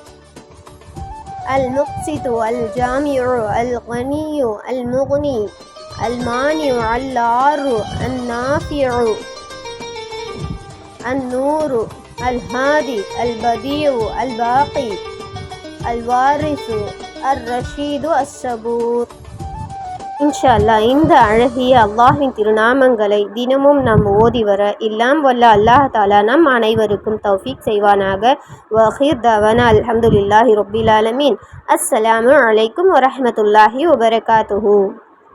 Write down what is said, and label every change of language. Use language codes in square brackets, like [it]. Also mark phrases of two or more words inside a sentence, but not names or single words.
[ar] المقسط الجامع الغني المغني المانع الضار النافع النور الهادي البديع الباقي الوارث الرشيد الصبور. إن شاء الله [ta] இந்த அழகிய அல்லாஹ்வின் திருநாமங்களை தினமும் நாம் ஓதி வர எல்லாம் வல்ல [ar] الله تعالى [ta] நம் அனைவருக்கும் தௌஃபீக் செய்வானாக. [ar] وآخر دعوانا الحمد لله رب العالمين. السلام عليكم ورحمة الله وبركاته.